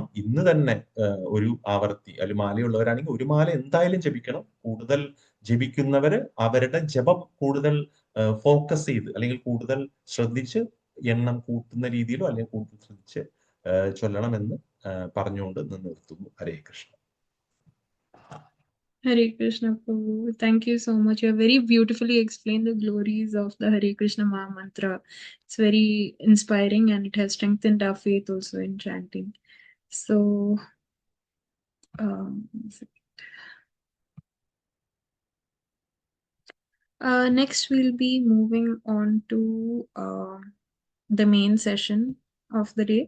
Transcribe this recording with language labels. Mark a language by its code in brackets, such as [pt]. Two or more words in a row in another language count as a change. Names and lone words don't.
[ml] ഇന്ന് തന്നെ ഒരു ആവർത്തി, അല്ലെങ്കിൽ മാലയുള്ളവരാണെങ്കിൽ ഒരു മാല എന്തായാലും ജപിക്കണം. കൂടുതൽ ജപിക്കുന്നവര് അവരുടെ ജപം കൂടുതൽ ഫോക്കസ് ചെയ്ത്, അല്ലെങ്കിൽ കൂടുതൽ ശ്രദ്ധിച്ച് എണ്ണം കൂട്ടുന്ന രീതിയിലോ അല്ലെങ്കിൽ കൂടുതൽ ശ്രദ്ധിച്ച് ചൊല്ലണമെന്ന് പറഞ്ഞുകൊണ്ട് നിർത്തുന്നു. [sa] ഹരേ കൃഷ്ണ. हरे कृष्ण [en] Prabhu. Thank you so much. You have very beautifully explained the glories of the Hare Krishna Maha Mantra. It's very inspiring and it has strengthened our faith also in chanting. So, next we'll be moving on to the main session of the day.